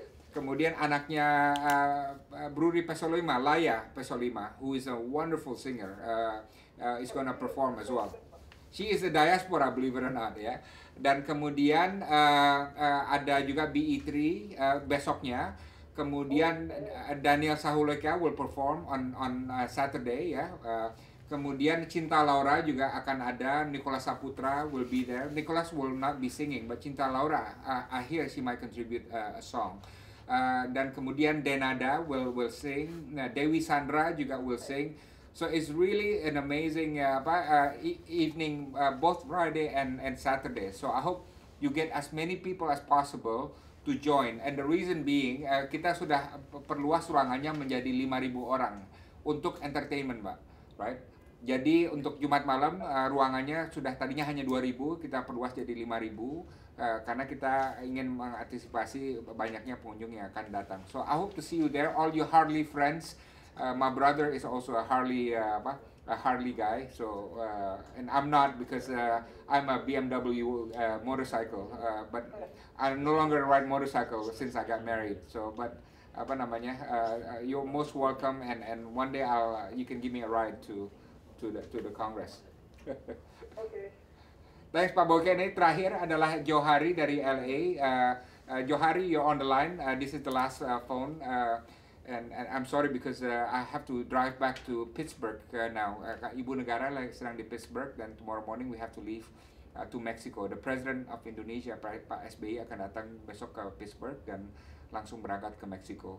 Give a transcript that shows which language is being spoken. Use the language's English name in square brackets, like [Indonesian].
[Indonesian] Kemudian anaknya [English] Bruri Pesolima, Laya Pesolima, who is a wonderful singer, is gonna perform as well. She is a diaspora, believe it or not, ya. [Indonesian] Dan kemudian ada juga BE3 besoknya. Kemudian [English] Daniel Sahuleka will perform on Saturday ya. [Indonesian] Kemudian Cinta Laura juga akan ada. [English] Nicholas Saputra will be there. Nicholas will not be singing, but Cinta Laura, I hear she might contribute a song. [Indonesian] Dan kemudian [English] Denada will sing. Dewi Sandra [Indonesian] juga [English] will sing. So it's really an amazing evening, both Friday and Saturday. So I hope you get as many people as possible to join. And the reason being, [Indonesian] kita sudah perluas ruangannya menjadi 5.000 orang untuk entertainment, Pak. [English] Right? [Indonesian] Jadi untuk Jumat malam ruangannya sudah tadinya hanya 2.000, kita perluas jadi 5.000 karena kita ingin mengantisipasi banyaknya pengunjung yang akan datang. [English] So I hope to see you there, all your Harley friends. my brother is also a Harley a Harley guy. So and I'm not, because I'm a BMW motorcycle, but I no longer ride motorcycle since I got married. So but [Indonesian] apa namanya, [English] you're most welcome, and one day you can give me a ride to the Congress. Okay. Thanks Pak Boyke. [Indonesian] Ini terakhir adalah Johari dari LA. [English] Johari, you're on the line. This is the last phone, and I'm sorry because I have to drive back to Pittsburgh now. [Indonesian] Ibu negara sedang di Pittsburgh, dan [English] tomorrow morning we have to leave to Mexico. The President of Indonesia, [Indonesian] Pak SBY, akan datang besok ke Pittsburgh dan langsung berangkat ke Mexico.